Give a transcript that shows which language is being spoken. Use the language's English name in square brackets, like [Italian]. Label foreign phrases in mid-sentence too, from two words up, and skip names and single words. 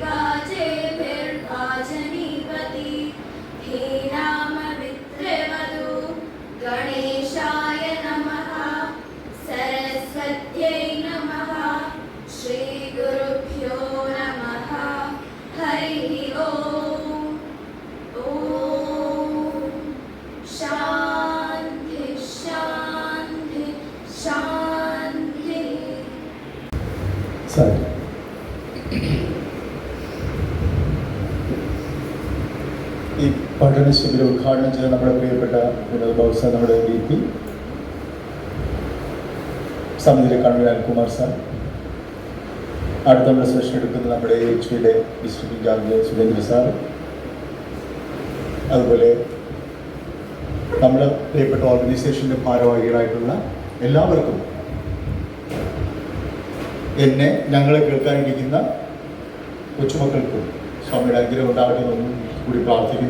[Sanskrit] वाजेभिर्वाजनीपति हे नाममित्रवधू गणेशाय नमः सरस्वत्यै नमः श्रीगुरुभ्यो नमः हरिः ओम्. शान्ति शान्ति शान्ति. [Malayalam] ഈ പഠന ശിബിരം ഉദ്ഘാടനം ചെയ്ത നമ്മുടെ പ്രിയപ്പെട്ട വിനോദ് ബാബു സാർ, നമ്മുടെ VP സമിതിയിലെ കൺവീനർ അനിൽകുമാർ സാർ, അടുത്ത നമ്മുടെ സെഷൻ എടുക്കുന്ന നമ്മുടെ EHVയുടെ ഡിസ്ട്രിക്ട് ഇൻചാർജ് സുരേന്ദ്ര സാർ, അതുപോലെ നമ്മുടെ പ്രിയപ്പെട്ട ഓർഗനൈസേഷൻ്റെ ഭാരവാഹികളായിട്ടുള്ള എല്ലാവർക്കും, എന്നെ ഞങ്ങളെ കേൾക്കാനിരിക്കുന്ന കൊച്ചുമക്കൾക്കും സ്വാമിയുടെ അനുഗ്രഹം ഉണ്ടാകണമെന്നും കൂടി പ്രാർത്ഥിക്കുന്നു.